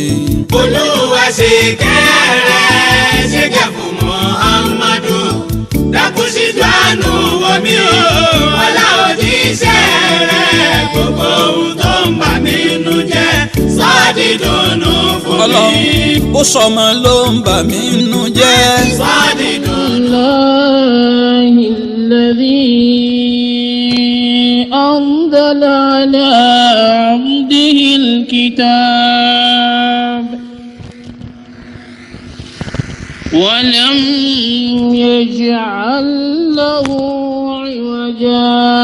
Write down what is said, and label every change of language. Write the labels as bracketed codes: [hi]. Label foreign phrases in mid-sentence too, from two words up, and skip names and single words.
[yo] Olúwa ṣe kẹ́rẹ̀ ṣe gẹ̀ fún Muhammadu, dákun ṣíjú àánú wò mí o wọlá òjíṣẹ́ rẹ̀, gbogbo ohun tó ń bà mí nínú jẹ́ sọ di dùnnú fún mi. Ọlọ́run bó sọmọ ló ń bà mí nínú jẹ́ sọ di dùnnú. [ar] الذي أنزل على عبده الكتاب ولم يجعل له عوجا